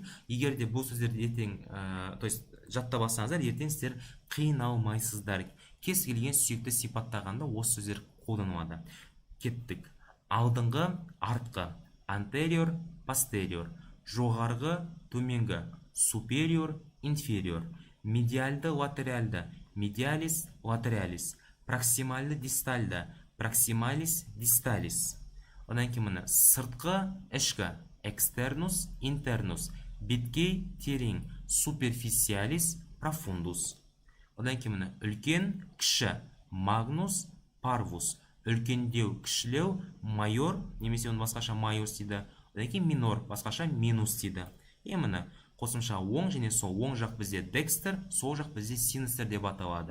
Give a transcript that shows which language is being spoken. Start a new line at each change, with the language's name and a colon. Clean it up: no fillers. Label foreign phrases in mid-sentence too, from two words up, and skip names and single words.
Kazakh: Егер де бұл сөздерді ертең,
Russian: то есть
Kazakh: жаттап алсаңыздар, ертең сіздер қиналмайсыздар. Кез келген сүйекті сипаттағанда осы сөздер қолданылады. Кеттік. Алдыңғы, артқы,
Latin: anterior, posterior,
Kazakh: жоғарғы, төменгі,
Latin: superior, inferior,
Kazakh: медиальды, латеральды,
Latin: medialis, lateralis,
Kazakh: проксимальды, дистальды,
Latin: proximalis, distalis.
Kazakh: Одан кейін міне сыртқы, ішкі,
Latin: externus, internus,
Kazakh: беткей, терең,
Latin: superficialis, profundus.
Kazakh: Одан кейін міне үлкен, кіші,
Latin: magnus, parvus,
Kazakh: үлкендеу, кішілеу, майор, немесе оны басқаша майорс дейді. Одан кейін минор, басқаша минус дейді. Міне қосымша оң және сол. Оң жақ бізде декстер, сол жақ бізде синустер деп аталады.